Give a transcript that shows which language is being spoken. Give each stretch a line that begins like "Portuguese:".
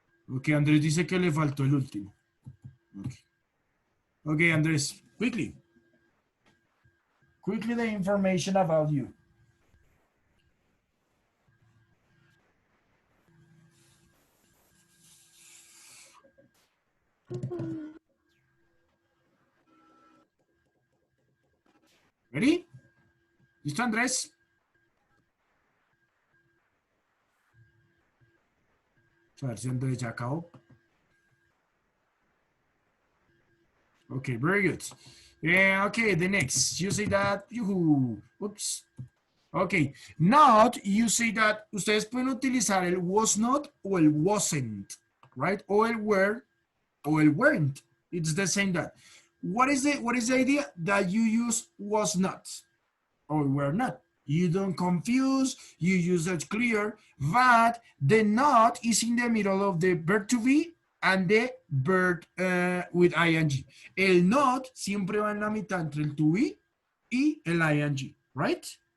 Spanish: Ok, Andrés dice que le faltó el último.
English: Okay, Andrés, quickly. Quickly the information about you. Ready? ¿Listo, Andrés?
Spanish: A ver si Andrés ya acabó.
English: Okay, very good. Okay, the next. You say that, oops. Okay, not, you say that,
Spanish: ustedes pueden utilizar el was not o el wasn't,
English: right?
Spanish: O el were o el weren't.
English: It's the same that. What is the idea? That you use was not or were not. You don't confuse, you use it clear, but the not is in the middle of the verb to be and the verb with ing.
Spanish: El not siempre va en la mitad entre el to be y el ing, right?